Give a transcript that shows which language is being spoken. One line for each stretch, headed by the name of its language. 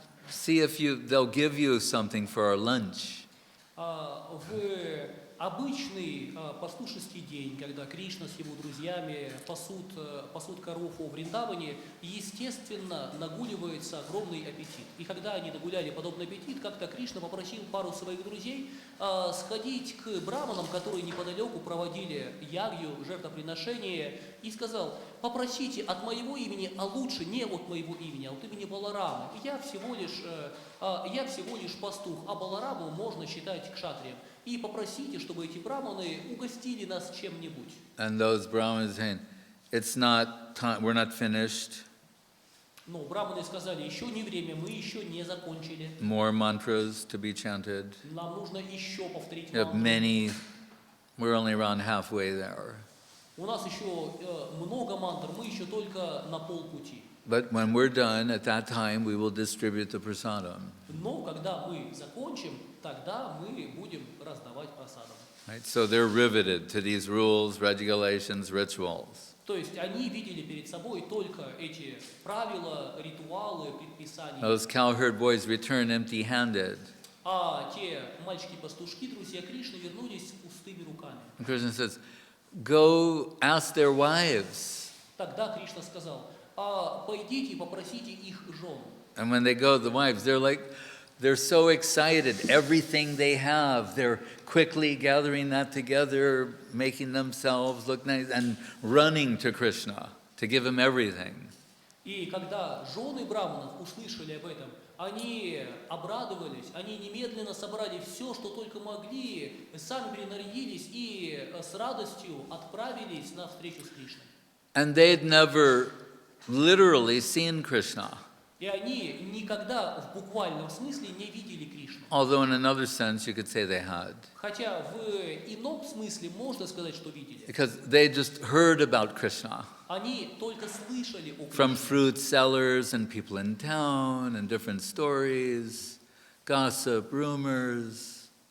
English: See if they'll give you something for our lunch.
Russian: В обычный пастушеский день, когда Кришна с его друзьями пасут коров во Вриндаване, естественно, нагуливается огромный аппетит. И когда они нагуляли подобный аппетит, как-то Кришна попросил пару своих друзей сходить к браманам, которые неподалеку проводили ягью, жертвоприношение, и сказал: попросите от моего имени, а лучше не от моего имени, а от имени Баларама. Я всего лишь пастух, а Балараму можно считать кшатрием. И попросите, чтобы эти браманы угостили нас чем-нибудь.
English: And those Brahmins saying, it's not time, we're not finished.
Russian: Но браманы сказали: еще не время, мы еще не закончили.
English: More mantras to be chanted.
Russian: Нам нужно еще повторить
English: You have many, we're only around halfway there.
Russian: У нас еще много мантр, мы еще только на полпути.
English: But when we're done, at that time, we will distribute the prasadam.
Russian: Но когда мы закончим, тогда мы будем раздавать прасадам.
English: Right? So they're riveted to these rules, regulations, rituals.
Russian: То есть они видели перед собой только эти правила, ритуалы, предписания.
English: Those cowherd boys return empty-handed.
Russian: А те мальчики-пастушки, друзья Кришны, вернулись с пустыми руками.
English: And Krishna says, go ask their wives.
Russian: Тогда Кришна сказал: пойдите и попросите их жен.
English: And when they go, the wives, they're so excited. Everything they have, they're quickly gathering that together, making themselves look nice, and running to Krishna to give him everything.
Russian: И когда жены браманов услышали об этом, Они обрадовались, они немедленно собрали все, что только могли, сами принарядились и с радостью отправились на встречу с Кришной.
English: And they'd never literally seen Krishna,
Russian: И они никогда в буквальном смысле не видели Кришну.
English: although in another sense you could say they had,
Russian: Хотя в ином смысле можно сказать, что видели.
English: because they just heard about Krishna
Russian: Они только слышали о
English: from
Russian: Кришне.
English: fruit sellers and people in town and different stories, gossip, rumors.